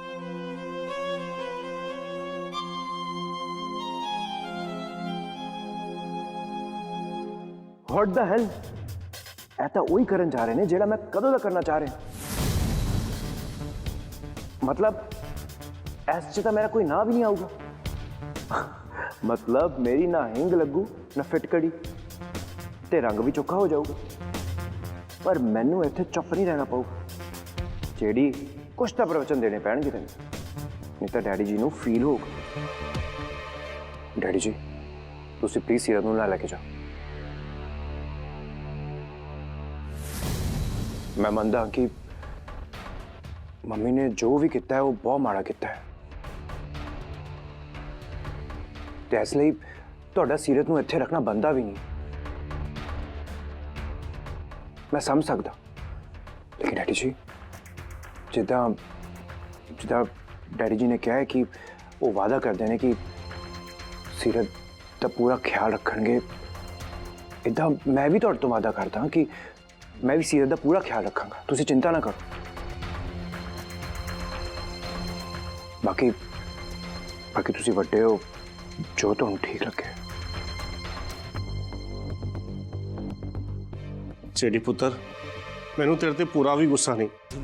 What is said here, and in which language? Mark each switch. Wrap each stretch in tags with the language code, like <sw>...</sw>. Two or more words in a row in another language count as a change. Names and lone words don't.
<en>what the hell,</en> <pa>ਇਹ ਤਾਂ ਉਹੀ ਕਰਨ ਜਾ ਰਹੇ ਨੇ ਜਿਹੜਾ ਮੈਂ ਕਦੋਂ ਦਾ ਕਰਨਾ ਚਾਹ ਰਿਹਾ। ਮਤਲਬ ਇਸ 'ਚ ਤਾਂ ਮੇਰਾ ਕੋਈ ਨਾਂ ਵੀ ਨਹੀਂ ਆਊਗਾ। ਮਤਲਬ ਮੇਰੀ ਨਾ ਹਿੰਗ ਲੱਗੂ ਨਾ ਫਿਟਕੜੀ ਤੇ ਰੰਗ ਭੀ ਚੋਖਾ ਹੋ ਜਾਊਗਾ, ਪਰ ਮੈਨੂੰ ਇੱਥੇ ਚੁੱਪ ਨਹੀਂ ਰਹਿਣਾ ਪਊਗਾ। ਜਿਹੜੀ ਕੁਝ ਤੋ ਪ੍ਰਵਚਨ ਦੇਣੇ ਪੈਣਗੇ ਤੈਨੂੰ, ਨਹੀਂ ਤੋ ਡੈਡੀ ਜੀ ਨੂੰ ਫੀਲ ਹੋਗਾ। ਡੈਡੀ ਜੀ ਤੁਸੀਂ ਪਲੀਜ਼ ਸੀਰਤ ਨੂੰ ਨਾ ਲੈਕੇ ਜਾਓ। ਮੈਂ ਮੰਨਦਾ ਕਿ ਮੰਮੀ ਨੇ ਜੋ ਭੀ ਕੀਆ ਹੈ ਵੋ ਬਹੁਤ ਮਾੜਾ ਕੀਆ ਹੈ, ਤੇ ਇਸ ਲਈ ਤੁਹਾਡਾ ਸੀਰਤ ਨੂੰ ਇੱਥੇ ਰੱਖਣਾ ਬੰਦਾ ਵੀ ਨਹੀਂ। ਮੈਂ ਸਮਝ ਸਕਦਾ, ਲੇਕਿਨ ਡੈਡੀ ਜੀ ਜਿੱਦਾਂ ਡੈਡੀ ਜੀ ਨੇ ਕਿਹਾ ਹੈ ਕਿ ਉਹ ਵਾਅਦਾ ਕਰਦੇ ਨੇ ਕਿ ਸੀਰਤ ਦਾ ਪੂਰਾ ਖਿਆਲ ਰੱਖਣਗੇ, ਇੱਦਾਂ ਮੈਂ ਭੀ ਤੁਹਾਡੇ ਤੋ ਵਾਅਦਾ ਕਰਦਾ ਕਿ ਮੈਂ ਭੀ ਸੀਰਤ ਦਾ ਪੂਰਾ ਖਿਆਲ ਰੱਖਾਂਗਾ, ਤੁਸੀਂ ਚਿੰਤਾ ਨਾ ਕਰੋ। ਬਾਕੀ ਬਾਕੀ ਤੁਸੀਂ ਵੱਡੇ ਹੋ, ਜੋ ਤੁਹਾਨੂੰ ਠੀਕ ਲੱਗੇ। ਚੈਰੀ ਪੁੱਤਰ, ਮੈਨੂੰ ਤੇਰੇ ਤੇ ਪੂਰਾ ਭੀ ਗੁੱਸਾ ਨਹੀਂ।</pa>